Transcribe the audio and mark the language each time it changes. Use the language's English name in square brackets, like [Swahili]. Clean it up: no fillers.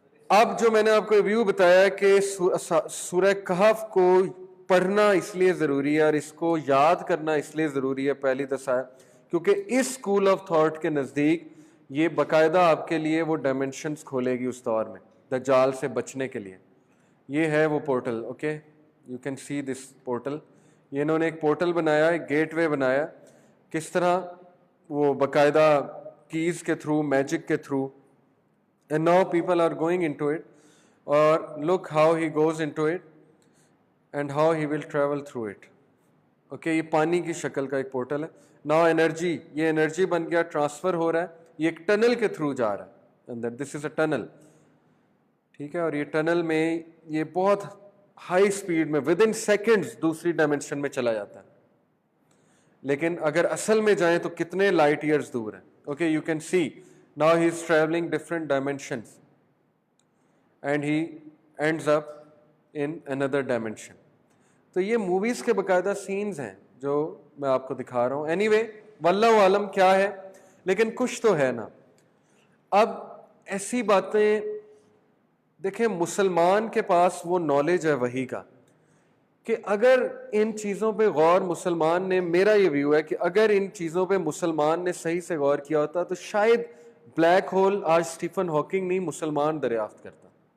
[Urdu] اب جو میں نے آپ کو ریویو بتایا کہ سورہ کہف کو پڑھنا اس لیے ضروری ہے اور اس کو یاد کرنا اس لیے ضروری ہے پہلی دفعہ کیونکہ اس اسکول آف تھاٹ کے نزدیک یہ باقاعدہ آپ کے لیے وہ ڈائمینشنز کھولے گی اس دور میں دجال سے بچنے کے لیے. یہ ہے وہ portal. [English] Okay, you can see this portal. [Urdu] یہ انہوں نے ایک پورٹل بنایا, ایک گیٹ وے بنایا, کس طرح وہ باقاعدہ کیز کے تھرو, میجک کے through, [English] and now people are going into it, or look how he goes into it and how he will travel through it. [Urdu] Okay, یہ پانی کی شکل کا ایک پورٹل ہے. now انرجی, یہ انرجی بن گیا, ٹرانسفر ہو رہا ہے, یہ ایک ٹنل کے تھرو جا رہا ہے اندر. [English] this is a tunnel, [Urdu] ٹھیک ہے, اور یہ ٹنل میں یہ بہت ہائی اسپیڈ میں [English] within seconds [Urdu] دوسری ڈائمینشن میں چلا جاتا ہے. لیکن اگر اصل میں جائیں تو کتنے لائٹ ایئرز دور ہیں. [English] Okay, you can see now he is traveling different dimensions and he ends up in another dimension. [Urdu] تو یہ موویز کے باقاعدہ سینز ہیں جو میں آپ کو دکھا رہا ہوں. anyway, واللہ عالم کیا ہے, لیکن کچھ تو ہے نا. اب ایسی باتیں دیکھیں, مسلمان کے پاس وہ نالج ہے وحی کا کہ اگر ان چیزوں پہ غور مسلمان نے, میرا یہ ویو ہے کہ اگر ان چیزوں پہ مسلمان نے صحیح سے غور کیا ہوتا تو شاید بلیک ہول آج اسٹیفن ہاکنگ نہیں مسلمان دریافت کرتا.